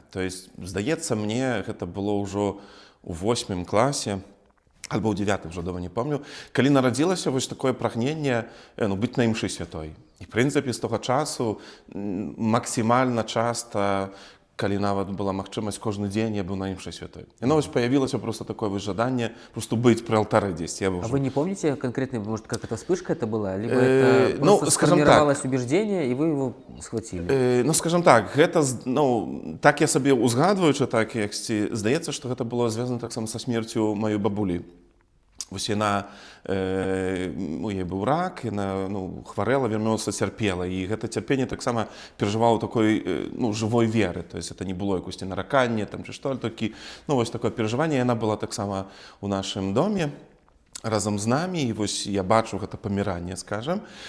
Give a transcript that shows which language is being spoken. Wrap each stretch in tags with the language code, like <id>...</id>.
<be>То есть, здаецца мне, гэта было ўжо у 8 класе, альбо ў 9, ўжо дома не помню, калі нарадзілася вось такое прагненне быць на імшы святой. І, в прынцыпе, з того часу максімальна часта, калі нават была магчымасць, кожны дзень я быў на імшай святой. Яно вось появілася просто такое вось жаданне просто быць пры алтары дзесьці.</be> <ru>А вы не помните конкретно, может, как это вспышка это была? Либо это просто сформировалось убеждение, и вы его схватили?</ru> <be>Скажем так, гэта, так я сабе узгадваючы, так як здаецца, што гэта было звязана таксама са смерцю маёй бабулі. Вось яна, у яе быў рак, яна хварэла, вельмі моцна цярпела, і гэта цярпенне таксама перажывала такой жывой веры,</be> <ru>то есть это не было</ru> <be>якосьці наракання ці што, толькі вось такое перажыванне, яна была таксама у нашым доме разам з намі, і вось я бачу гэта паміранне, скажам.</be>